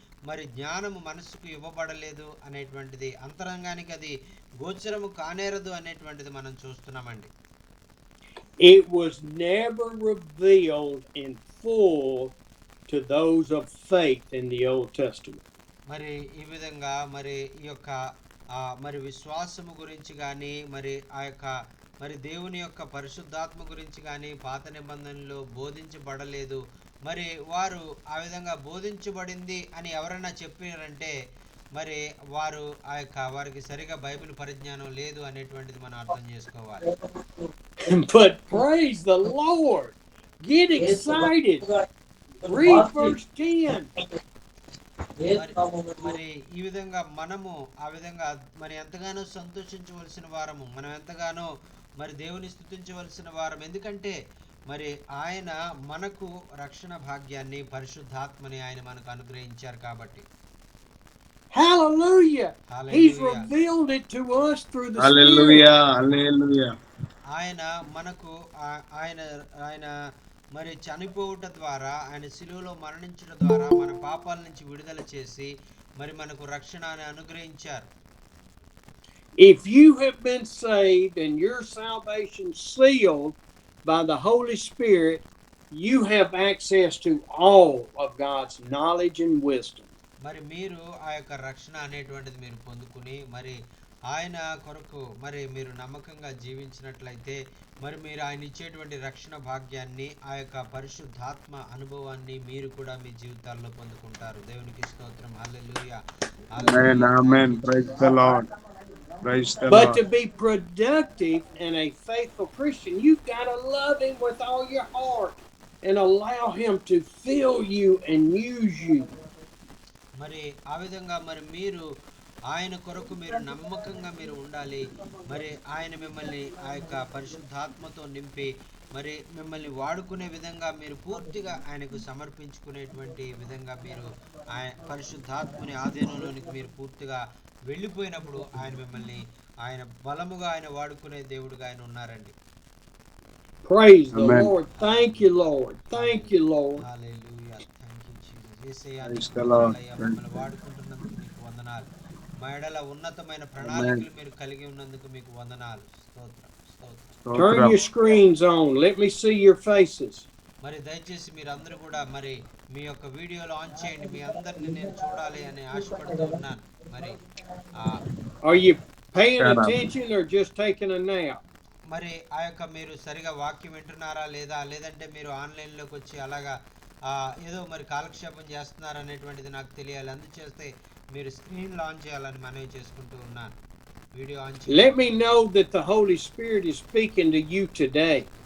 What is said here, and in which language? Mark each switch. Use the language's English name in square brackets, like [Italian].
[Telugu] మరి జ్ఞానము మనసుకు ఇవ్వబడలేదు అనేటువంటిది, అంతరంగానికి అది గోచరము కానేరదు అనేటువంటిది మనం చూస్తున్నామండి. [English] It was never revealed in full to those of faith in the Old Testament. [Telugu] మరి ఈ విధంగా మరి ఈ యొక్క మరి విశ్వాసము గురించి కానీ, మరి ఆ యొక్క మరి దేవుని యొక్క పరిశుద్ధాత్మ గురించి కానీ పాత నిబంధనలో బోధించబడలేదు. మరి వారు ఆ విధంగా బోధించబడింది అని ఎవరైనా చెప్పారంటే మరి వారు వారికి సరిగా బైబిల్ పరిజ్ఞానం లేదు అనేటువంటిది మనం అర్థం చేసుకోవాలి. [English] But praise the Lord. Get excited. Read verse 10. [Telugu] మరి ఈ విధంగా మనము ఆ విధంగా మరి ఎంతగానో సంతోషించవలసిన వారము, మనం ఎంతగానో మరి దేవుని స్తుతించవలసిన వారం. ఎందుకంటే మరి ఆయన మనకు రక్షణ భాగ్యాన్ని, పరిశుద్ధాత్మని ఆయన మనకు అనుగ్రహించారు కాబట్టి. [English] Hallelujah. He's revealed it to us through the Hallelujah. Hallelujah. [Telugu] ఆయన మనకు ఆయన మరి చనిపోవుట ద్వారా, ఆయన శిలువలో మరణించడం ద్వారా మన పాపాల నుంచి విడుదల చేసి మరి మనకు రక్షణను అనుగ్రహించారు. [English] If you have been saved and your salvation sealed by the Holy Spirit, you have access to all of God's knowledge and wisdom. [Telugu] మరి మీరు ఆ యొక్క రక్షణ అనేటువంటిది మీరు పొందుకుని మరి ఆయన కొరకు మరి మీరు నమ్మకంగా జీవించినట్లయితే మరి మీరు ఆయన ఇచ్చేటువంటి రక్షణ భాగ్యాన్ని, ఆ యొక్క పరిశుద్ధాత్మ అనుభవాన్ని మీరు కూడా మీ జీవితాల్లో పొందుకుంటారు. దేవునికి స్తోత్రం. హల్లెలూయా. [English] Amen. Amen. Praise the Lord. Praise the But Lord. to be productive and a faithful Christian, you've got to love Him with all your heart and allow Him to fill you and use you. [Telugu] మరి ఆ విధంగా మరి మీరు ఆయన కొరకు మీరు నమ్మకంగా మీరు ఉండాలి. మరి ఆయన మిమ్మల్ని ఆ యొక్క పరిశుద్ధాత్మతో నింపి మరి మిమ్మల్ని వాడుకునే విధంగా మీరు పూర్తిగా ఆయనకు సమర్పించుకునేటువంటి విధంగా మీరు పరిశుద్ధాత్మని ఆధీనంలోనికి మీరు పూర్తిగా వెళ్ళిపోయినప్పుడు ఆయన మిమ్మల్ని ఆయన బలముగా ఆయన వాడుకునే దేవుడుగా ఆయన ఉన్నారండి. [English] Praise the Amen. Lord. Thank you, Lord. Thank you, Lord. [Telugu] Hallelujah. [English] Thank you Jesus. [Telugu] Yesayya, [English] Praise [Telugu] నీకు [English] the Lord. [Telugu] వందనాలయ్యా. మమ్మల్ని వాడుకుంటున్నందుకు మీకు వందనాలు. మా ఎడల ఉన్నతమైన ప్రణాళికలు మీరు కలిగి ఉన్నందుకు మీకు వందనాలు. స్తోత్రం, స్తోత్రం. [English] Turn your screens on. Let me see your faces. [Telugu] మరి దయచేసి మీరందరూ కూడా మరి మీ యొక్క వీడియోలు ఆన్ చేయండి. మీ అందరిని నేను చూడాలి అని ఆశపడుతూ ఉన్నాను. మరి [English] Are you paying Shut up. attention or just taking a nap? [Telugu] మరి ఆ యొక్క మీరు సరిగా వాక్యం వింటున్నారా లేదా, లేదంటే మీరు ఆన్లైన్లోకి వచ్చి అలాగా ఏదో మరి కాలక్షేపం చేస్తున్నారు అనేటువంటిది నాకు తెలియాలి. అందుచేస్తే మీరు స్క్రీన్ ఆన్ చేయాలని మనవి చేసుకుంటూ ఉన్నాను. వీడియో ఆన్ చేయండి. [English] Let me know that the Holy Spirit is speaking to you today.